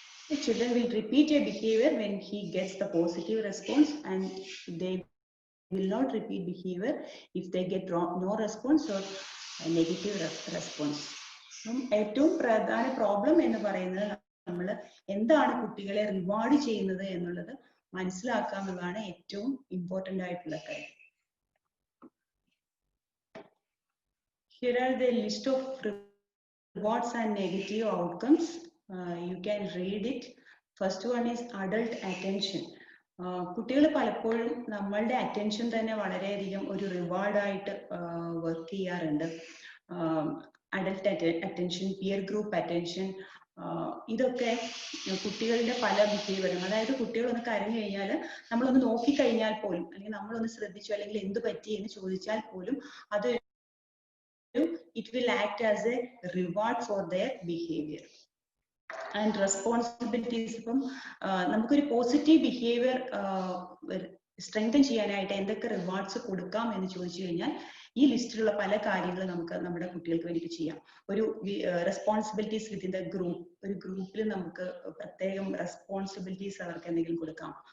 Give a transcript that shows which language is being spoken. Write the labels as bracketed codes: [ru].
[en] The children will repeat a behavior when he gets the positive response, and they will not repeat behavior if they get no response or negative response. [ml] ഏറ്റവും പ്രധാന problem എന്ന് പറയുന്നത് നമ്മൾ എന്താണ് കുട്ടികളെ reward ചെയ്യുന്നത് എന്നുള്ളത് മനസ്സിലാക്കുക എന്നുള്ളതാണ് ഏറ്റവും ഇമ്പോർട്ടന്റ് ആയിട്ടുള്ള കാര്യം. [en] Here are the list of rewards and negative outcomes. You can read it. First one is adult attention. [ml] കുട്ടികൾ പലപ്പോഴും നമ്മളുടെ അറ്റൻഷൻ തന്നെ വളരെയധികം ഒരു റിവാർഡായിട്ട് വർക്ക് ചെയ്യാറുണ്ട്. Adult attention, peer group attention, ഇതൊക്കെ കുട്ടികളുടെ പല ബിഹേവിയറും, അതായത് കുട്ടികൾ ഒന്ന് കരഞ്ഞു കഴിഞ്ഞാൽ നമ്മളൊന്ന് നോക്കിക്കഴിഞ്ഞാൽ പോലും അല്ലെങ്കിൽ നമ്മളൊന്ന് ശ്രദ്ധിച്ചു അല്ലെങ്കിൽ എന്ത് പറ്റി എന്ന് ചോദിച്ചാൽ പോലും അതൊരു [en] it will act as a reward for their behavior. And responsibilities, [ml] നമുക്കൊരു പോസിറ്റീവ് ബിഹേവിയർ സ്ട്രെങ്തൻ ചെയ്യാനായിട്ട് എന്തൊക്കെ റിവാർഡ്സ് കൊടുക്കാം എന്ന് ചോദിച്ചു കഴിഞ്ഞാൽ ഈ ലിസ്റ്റിലുള്ള പല കാര്യങ്ങൾ നമുക്ക് നമ്മുടെ കുട്ടികൾക്ക് വേണ്ടിയിട്ട് ചെയ്യാം. ഒരു [en] responsibilities within the group, [ml] ഒരു ഗ്രൂപ്പിൽ നമുക്ക് പ്രത്യേകം റെസ്പോൺസിബിലിറ്റീസ് അവർക്ക് എന്തെങ്കിലും കൊടുക്കാം.